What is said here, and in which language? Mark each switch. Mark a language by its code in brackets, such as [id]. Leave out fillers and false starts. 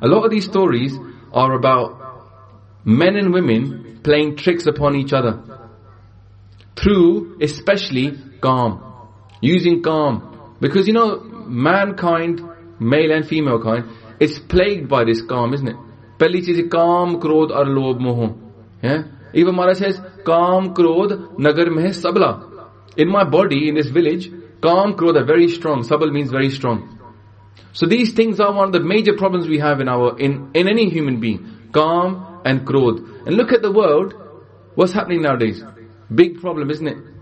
[en] A lot of these stories are about men and women playing tricks upon each other. Through, especially, calm. Using calm. Because you know, mankind, male and female kind, is plagued by this kaam, isn't it? [pa] ਪਹਿਲੀ ਚੀਜ਼ ਹੈ ਕਾਮ, ਕ੍ਰੋਧ ਔਰ ਲੋਭ ਮੋਹ। [en] Yeah? Even Maharaj says, [pa] ਕਾਮ, ਕ੍ਰੋਧ, ਨਗਰ ਮਹਿ ਸਬਲਾ। [en] In my body, in this village, kaam, krodh are very strong. Sabal means very strong. So these things are one of the major problems we have in any human being. Kaam and krodh. And look at the world. What's happening nowadays? Big problem, isn't it?